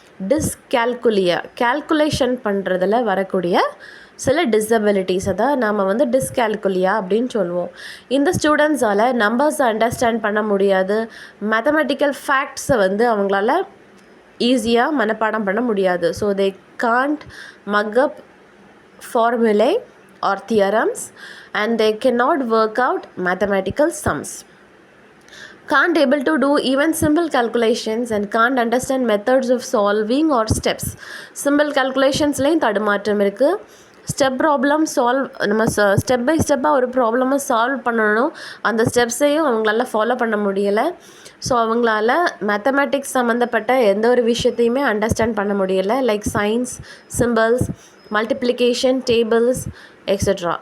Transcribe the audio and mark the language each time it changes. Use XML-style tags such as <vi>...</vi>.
<ta>Dyscalculia calculation பண்ணுறதுல வரக்கூடிய சில டிசபிலிட்டிஸை தான் நாம் வந்து டிஸ்கால்குலியா அப்படின்னு சொல்லுவோம். இந்த ஸ்டூடெண்ட்ஸால் நம்பர்ஸை அண்டர்ஸ்டாண்ட் பண்ண முடியாது, மேத்தமெட்டிக்கல் ஃபேக்ட்ஸை வந்து அவங்களால ஈஸியாக மனப்பாடம் பண்ண முடியாது.</ta> <en>So they can't mug up formulae or theorems and they cannot work out mathematical sums, can't able to do even simple calculations and can't understand methods of solving or steps. Simple calculations</en> <ta>லையும் தடுமாற்றம் இருக்குது. Step problem நம்ம step by ஸ்டெப்பாக ஒரு ப்ராப்ளமை solve பண்ணணும், அந்த ஸ்டெப்ஸையும் அவங்களால follow பண்ண முடியலை. ஸோ அவங்களால மேத்தமேட்டிக்ஸ் சம்மந்தப்பட்ட எந்த ஒரு விஷயத்தையுமே அண்டர்ஸ்டாண்ட் பண்ண முடியலை.</ta> <en>Like science, symbols, multiplication, tables extra.</en>